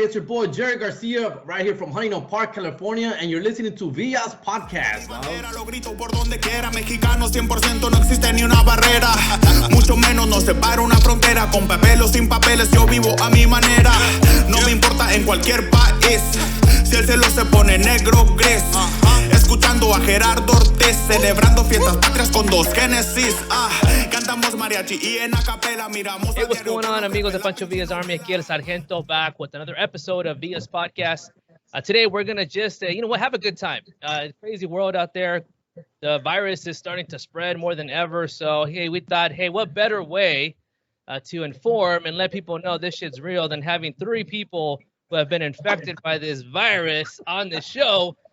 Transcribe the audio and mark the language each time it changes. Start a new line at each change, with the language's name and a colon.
English: It's your boy Jerry Garcia, right here from Huntington Park, California, and you're listening to Via's podcast.
Spanish: Lo grito por donde quiera, mexicano 100% no existe ni una barrera, mucho menos nos separa una frontera, con papel o sin papeles yo vivo a mi manera, no me importa en cualquier país, si el cielo se pone negro gris, escuchando a Gerardo Ortiz, celebrando fiestas patrias con dos Génesis, cantamos mariachi y en acapela miramos.
English: Hey, what's going on,
Spanish: amigos de
English: Pancho Villa's Army?
Spanish: Aquí el Zargento
English: back with another episode of Villa's podcast. Today we're gonna just, have a good time. Crazy world out there. The virus is starting to spread more than ever. So hey, we thought, hey, what better way to inform and let people know this shit's real than having 3 people who have been infected by this virus on the show.